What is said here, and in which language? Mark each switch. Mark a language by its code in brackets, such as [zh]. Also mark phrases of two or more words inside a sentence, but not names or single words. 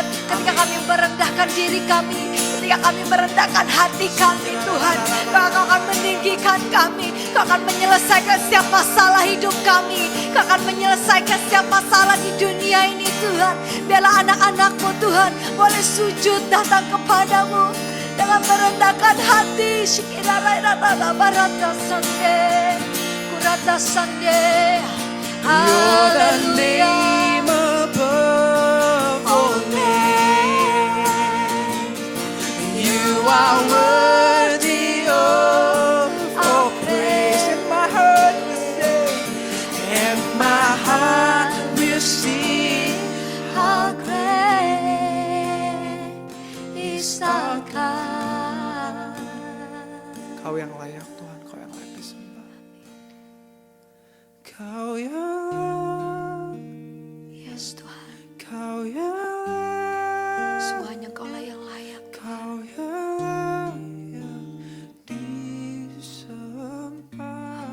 [id] Ketika kami merendahkan diri kami, ketika kami merendahkan hati kami Tuhan, Kau akan meninggikan kami. Kau akan menyelesaikan setiap masalah hidup kami. Kau akan menyelesaikan setiap masalah di dunia ini Tuhan. Biarlah anak-anak-Mu Tuhan boleh sujud datang kepadamu dengan merendahkan hati. Shikirararara barata sande, kurata sande. [en] You're the Haleluya. name above all names. You are worthy of all praise, and my heart will sing, and my heart will sing. How great is our God. [id] Kau yang layak Tuhan, Kau yang layak disembah. Kau yang, Yes Tuhan, Kau yang, semuanya Kau lah yang layak. Kau yang layak disembah.